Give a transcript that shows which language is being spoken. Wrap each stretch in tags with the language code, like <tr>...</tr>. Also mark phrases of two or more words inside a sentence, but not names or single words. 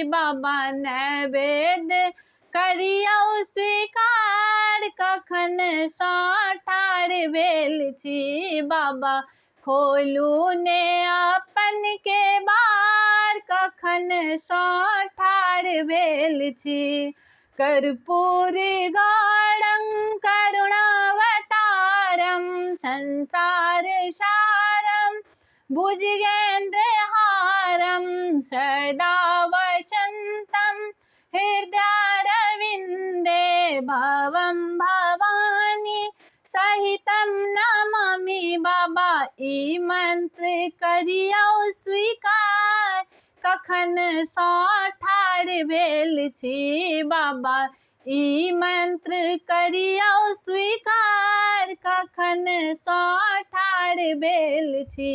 <mai>बाबा नैवेद्य करियौ स्वीकार, कखन सँ ठाढ़ भेल छी। बाबा खोलू ने अपन केबाड़, कखन सँ ठाढ़ भेल छी।</mai> <sa>कर्पूर गौरं करुणावतारं, संसार सारं भुजगेन्द्रहारं, सदा वसन्तं हृदयारविन्दे। भवं भवानी सहितं नमामि।</sa> <mai>बाबा ई मंत्र करियौ स्वीकार, कखन सँ ठाढ़ भेल छी। बाबा ई मंत्र करियौ स्वीकार, कखन सँ ठाढ़ भेल छी।</mai>